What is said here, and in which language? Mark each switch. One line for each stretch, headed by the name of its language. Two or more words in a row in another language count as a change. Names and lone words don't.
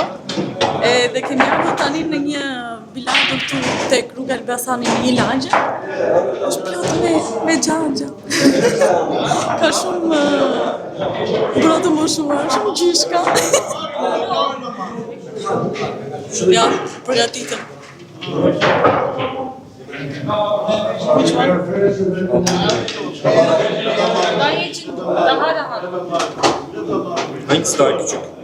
Albanian: Dhe kemi ardhur tani në një bilardo këtu tek rruga Elbasani në një lagje. Është plot me xhanxha. Ka shumë brotë moshuar, shumë gjishka. Ja, përgatitëm.
English: Which one?
Turkish: Danya'cığım daha rahat. Hangisi daha küçük?